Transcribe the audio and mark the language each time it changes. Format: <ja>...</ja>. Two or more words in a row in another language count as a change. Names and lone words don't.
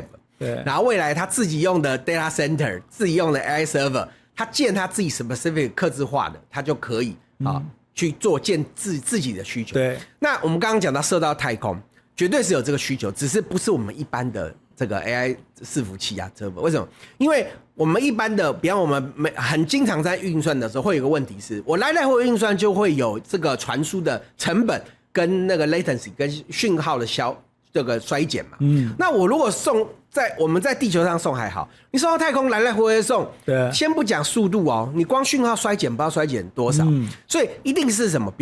<zh>对，然後未來他自己用的</zh> <en>data center，</en> <zh>自己用的</zh> <en>AI server，</en> <zh>他建他自己 specific 客製化的，他就可以去做建自己的需求。对，那我們剛剛講到射到太空，絕對是有這個需求，只是不是我們一般的這個 AI 伺服器啊 server。為什麼？因為我們一般的，比方我們很經常在運算的時候，會有一個問題是，我來回運算就會有這個傳輸的成本跟那個 latency 跟訊號的這個衰減嘛。那我如果我們在地球上送還好，你送到太空來回送，對，先不講速度哦，你光訊號衰減不知道衰減多少，所以一定是什麼？</zh>